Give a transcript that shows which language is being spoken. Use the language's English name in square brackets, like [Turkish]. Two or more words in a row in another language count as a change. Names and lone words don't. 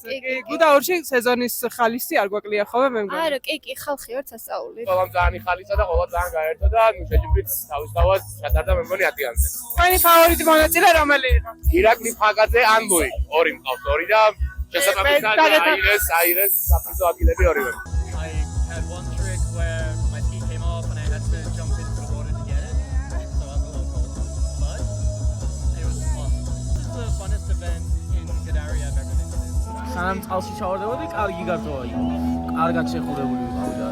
[Georgian] გუდაურში სეზონის ხალისი არ გვაკლია ხოლმე მე მგონი. არა, კი, ხალხი ვარ სასწაული. ყველამ ძალიან იხალისა და ყველა ძალიან გაერთო და შეჯიბრით თავისთავად ჩატარდა მე მგონი 10-იანზე. თქვენი ფავორიტი მონაწილე რომელი იყო? ირაკლი ფაგაძე ან ლუი. ორი მყავს, ორი და შესაძლოა აირეს საფრთხო ადგილები ორივე. [English] I had one trick where my ski came off and I had to jump into the water to get it. So I was a little cold. But it was fun. This is the funnest event in Gadari I've ever been to. [Georgian] სანამ წყალში ჩავარდებოდი, კარგი გარტოვა იყო. კარგად შეხურებული ვიყავი და